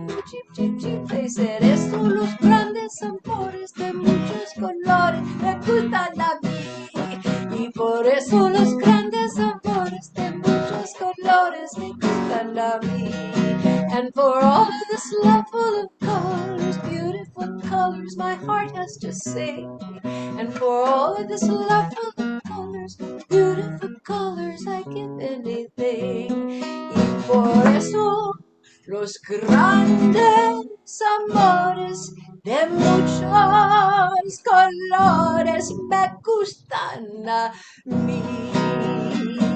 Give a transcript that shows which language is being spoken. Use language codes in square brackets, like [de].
[es] Chip, chip, chip, dicen eso los grandes amores de muchos colores me gustan a mí. Y por eso los grandes amores de muchos colores me gustan a mí. [en] And for all of this love full of colors, beautiful colors, my heart has to sing. And for all of this love full of colors, beautiful colors, I give anything. [es] Y por eso los grandes amores de muchos colores me gustan a mí.